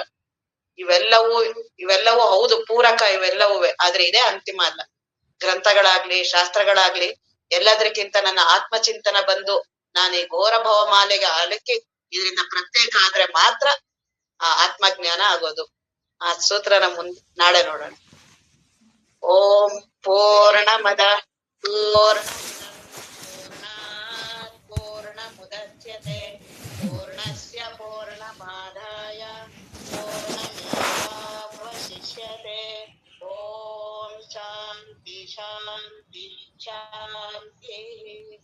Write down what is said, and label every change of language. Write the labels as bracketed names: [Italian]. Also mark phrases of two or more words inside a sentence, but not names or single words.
[Kannada] ಇವೆಲ್ಲವೂ ಹೌದು ಪೂರಕ, ಇವೆಲ್ಲವೂ, ಆದ್ರೆ ಇದೇ ಅಂತಿಮ ಅಲ್ಲ. ಗ್ರಂಥಗಳಾಗ್ಲಿ ಶಾಸ್ತ್ರಗಳಾಗ್ಲಿ ಎಲ್ಲದಕ್ಕಿಂತ ನನ್ನ ಆತ್ಮಚಿಂತನ ಬಂದು ನಾನು ಈ ಘೋರ ಭವಮಾಲೆಗೆ ಅಲಕ್ಕಿ ಇದರಿಂದ ಪ್ರತ್ಯೇಕ ಆದ್ರೆ ಮಾತ್ರ ಆ ಆತ್ಮಜ್ಞಾನ ಆಗೋದು. ಆ ಸೂತ್ರನ ನಾಳೆ ನೋಡೋಣ. [Sanskrit] ಓಂ ಪೂರ್ಣಮದ ಪೂರ್ಣಮುದಚ್ಯತೆ ಪೂರ್ಣಸ್ಯ ಪೂರ್ಣಮಾದಾಯ ಪೂರ್ಣಮೇವಾವಶಿಷ್ಯತೆ. ಓಂ ಶಾಂತಿ ಶಾಂತಿ ಶಾಂತಿ.